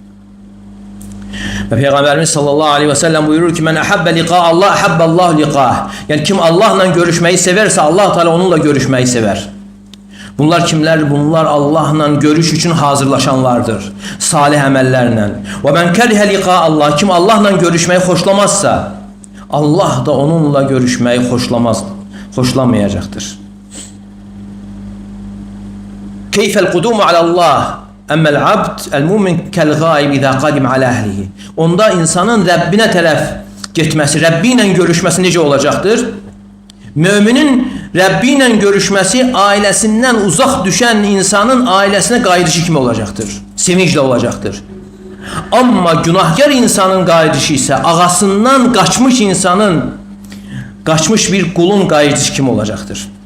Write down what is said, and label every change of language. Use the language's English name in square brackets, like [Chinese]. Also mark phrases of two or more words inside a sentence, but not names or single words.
[Azerbaijani] Və Peyğəmbərimiz [Arabic] صلى الله عليه وسلم [Azerbaijani] buyurur ki, [Arabic] من أحب لقاء الله أحب الله لقاءه. [Azerbaijani] Yəni kim Allahla görüşməyi sevərsə, Allah Teala onunla görüşməyi sevər. Bunlar kimlər? Bunlar Allahla görüş üçün hazırlaşanlardır. Salih əməllərlə. [Arabic] ومن كره لقاء الله. [Azerbaijani] Kim Allahla görüşməyi xoşlamazsa, Allah da onunla görüşmeyi hoşlamayacaqdır. [Arabic] كيف القدوم على الله أما العبد المؤمن كالغائب إذا قدم على أهله. [Azerbaijani] Onda insanın Rəbbinə tərəf getməsi, Rəbbi ilə görüşməsi necə olacaqdır? Müminin Rəbbi ilə görüşməsi ailəsindən uzaq düşən insanın ailəsinə qayıdışı kimi olacaqdır. Sevinclə olacaqdır. Amma günahkar insanın qayıdışı isə ağasından qaçmış insanın, qaçmış bir qulun qayıdışı kimi olacaqdır.